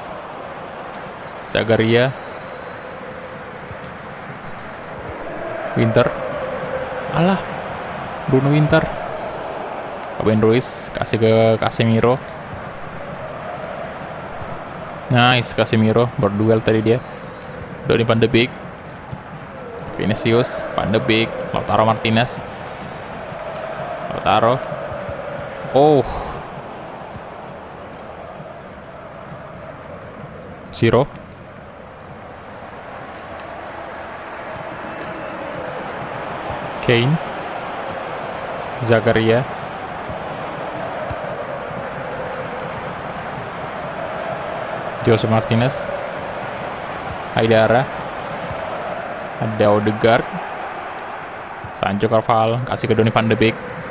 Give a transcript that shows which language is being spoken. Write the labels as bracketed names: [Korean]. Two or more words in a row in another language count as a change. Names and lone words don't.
[Indonesian] Zagaria, Winter, alah, Bruno Winter, Fabian Ruiz kasih ke Casemiro. Nice, Casemiro berduel tadi dia. Donny van de Beek, Vinicius, Van de Beek, Lautaro Martinez, Lautaro. Oh, Ciro, Kane, Zakaria, Jose Martinez, Haidara, ada Odegaard, Sancho Carvajal kasih ke Donny van de Beek.